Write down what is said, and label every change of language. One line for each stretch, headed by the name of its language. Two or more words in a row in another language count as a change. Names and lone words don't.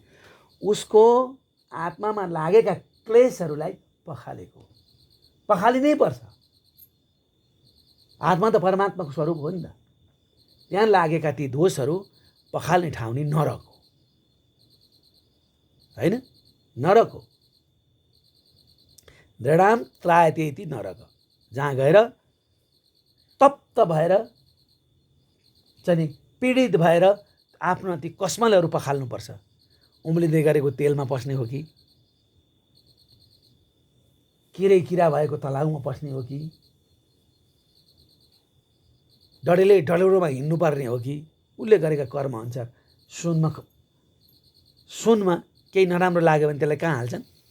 Nepali: उसको आत्मामा लागेका क्लेशहरूलाई पखालिनै पर्छ। आत्मा त परमात्माको स्वरूप हो नि त। त्यहाँ लागेका ती दोषहरू पखाल्ने ठाउँ नि नरक हो, होइन? नरक हो।
Sanskrit: दृढाम त्रायते इति नरक,
Nepali: जहाँ गएर तप्त भएर चाहिँ पीडित भएर आफ्नो ती कस्मलहरू पखाल्नुपर्छ। उम्लिँदै गरेको तेलमा पस्ने हो कि, किरा भएको तलाउमा पस्ने हो कि, डढेलोमा हिँड्नुपर्ने हो कि, उसले गरेका कर्म अनुसार सुनमा केही नराम्रो लाग्यो भने त्यसलाई कहाँ हाल्छन्?